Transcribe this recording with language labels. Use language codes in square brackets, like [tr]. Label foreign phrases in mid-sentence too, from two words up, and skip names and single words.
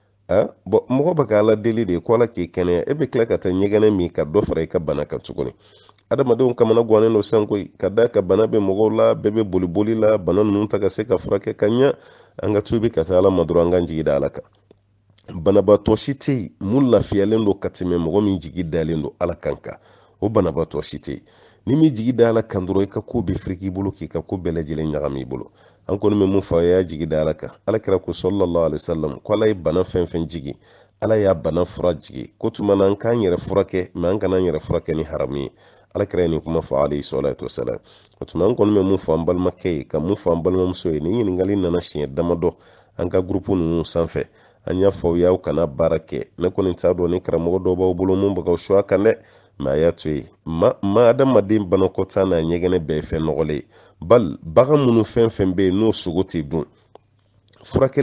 [bm] mɔgɔ bɛ k'a la deli de ko ala k'i kɛnɛya e bɛ tila ka taa ɲɛgɛnɛ min ka dɔ fara i ka bana kan tuguni adamadenw kamana gannen don san koyi ka da ka bana bɛ mɔgɔw la bɛɛ bɛ boli la bana ninnu ta ka se ka furakɛ ka ɲa an ka tubi ka taa ala ma dɔrɔn an ka jigi da ala kan banabaatɔ si tɛ yen mun lafiyalen don ka tɛmɛ mɔgɔ min jigi dalen don ala kan kan o banabaatɔ si tɛ yen ni min jigi da ala kan dɔrɔn i ka ko bɛ firiki i bolo k'i ka ko bɛɛ lajɛlen ɲagami i bolo an kɔni bɛ mun fɔ a y'a jigi da ala kan ala kɛra ko [ar] صلى الله عليه وسلم [bm] ko ala ye bana fɛn fɛn jigi ala y'a bana fura jigi ko tuma na an k'an yɛrɛ furakɛ mɛ an kana an yɛrɛ furakɛ ni haramu ye ala kɛra nin kuma fɔ [ar] عليه الصلاة والسلام [bm] o tuma an kɔni bɛ mun fɔ an balimakɛ ye ka mun fɔ an balimamuso ye nin ɲininkali nana siɲɛ damadɔ an ka gurupu ninnu sanfɛ an y'a fɔ y'aw kana baara kɛ ne kɔni t'a dɔn ni karamɔgɔ dɔw b'aw bolo mun bɛ k'aw su a kan dɛ mɛ a y'a to yen ma adamaden banakɔtaa n'a ɲɛgɛnɛ bɛɛ ye fɛn nɔgɔlen ye bali bagan minnu fɛn fɛn bɛ yen n'o sogo tɛ dun furakɛli